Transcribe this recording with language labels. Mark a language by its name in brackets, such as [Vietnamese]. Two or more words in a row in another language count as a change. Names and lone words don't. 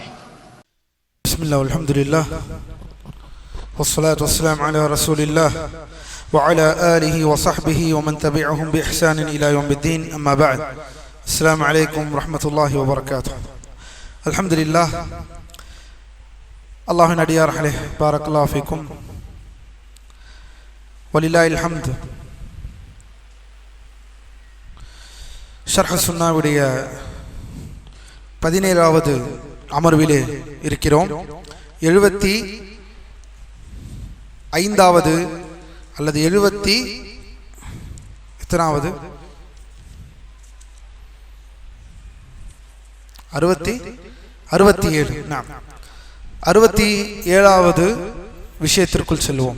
[Arabic] بسم الله والحمد لله والصلاة والسلام على رسول الله وعلى آله وصحبه ومن تبعهم بإحسان إلى يوم الدين. أما بعد، السلام عليكم ورحمة الله وبركاته. الحمد لله. الله نديار عليه. بارك الله فيكم ولله الحمد. [Tamil] ஷர்ஹ் சுன்னாவுடைய 17வது அமர்விலே இருக்கிறோம். 75வது அல்லது 67வது விஷயத்திற்குள் செல்வோம்.